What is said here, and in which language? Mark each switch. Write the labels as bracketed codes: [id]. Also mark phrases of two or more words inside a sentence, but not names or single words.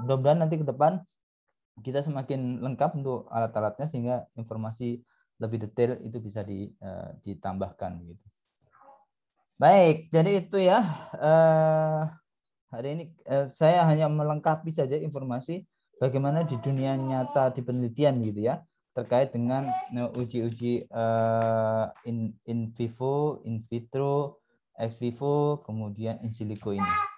[id] Mudah-mudahan nanti ke depan kita semakin lengkap untuk alat-alatnya sehingga informasi lebih detail itu bisa ditambahkan gitu. Baik, jadi itu ya hari ini saya hanya melengkapi saja informasi bagaimana di dunia nyata di penelitian gitu ya, terkait dengan uji-uji [la] in vivo, in vitro, ex vivo, [id] kemudian [la] in silico [id] ini.